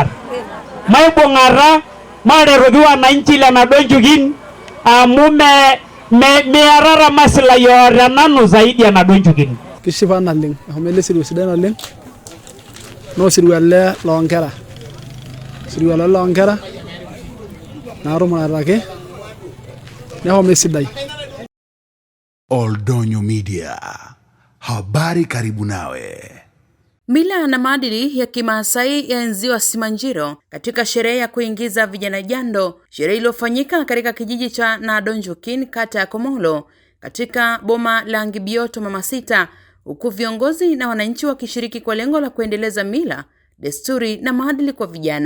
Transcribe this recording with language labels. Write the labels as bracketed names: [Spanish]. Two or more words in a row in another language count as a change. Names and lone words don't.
[Masai] Maibung'ata materoki wananchi lenadonchukin amu mearara [Swahili] maslahi yote [Masai] nanu [Swahili] zaidi ya [Masai] nadonchukin. Kishipa naleng amu ele sirua sidai naleng no sirua ele loonkera sirua ele loonkera narumataki nehomo esidai. [Swahili] Oldonyo Media, habari karibu nawe. Mila na maadili ya Kimaasai yaenziwa Simanjiro katika sherehe ya kuingiza vijana jando, sherehe iliyofanyika katika kijiji cha Nadonjukin, kata ya Komolo, katika boma la Ngibioto Mama Sita, huku viongozi na wananchi wakishiriki kwa lengo la kuendeleza mila, desturi na maadili kwa vijana.